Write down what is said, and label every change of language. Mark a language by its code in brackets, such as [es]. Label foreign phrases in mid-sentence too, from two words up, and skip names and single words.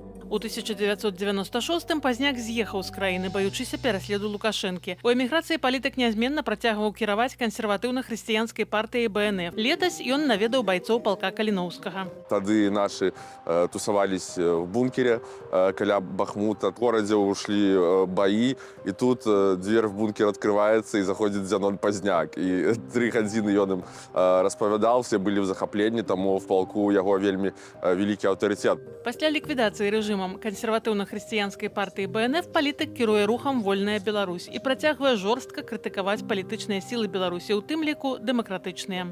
[be] У 1996-м Пазняк з'ехаў з краіны, баючыся пераследу Лукашэнкі. У эміграцыі палітык нязменна працягваў кіраваць кансерватыўна-хрысціянскай партыяй БНФ. Летась ён наведаў байцоў палка Каліноўскага. [ru] Тады нашы тусавались в бункере каля Бахмута. В горадзе ушли баі, і тут дверь в бункер открывается, и заходит Зянон Пазняк. [be] И 3 гадзіны ён ім распавядаў, все былі в захапленні, таму в палку яго вельмі вялікі аўтарытэт. Пасля ліквідацыі рэжымам кансерватыўна-хрысціянскай партыі БНФ палітык кіруе рухам «Вольная Беларусь» і працягвае жорстка крытыкаваць палітычныя сілы Беларусі, у тым ліку дэмакратычныя.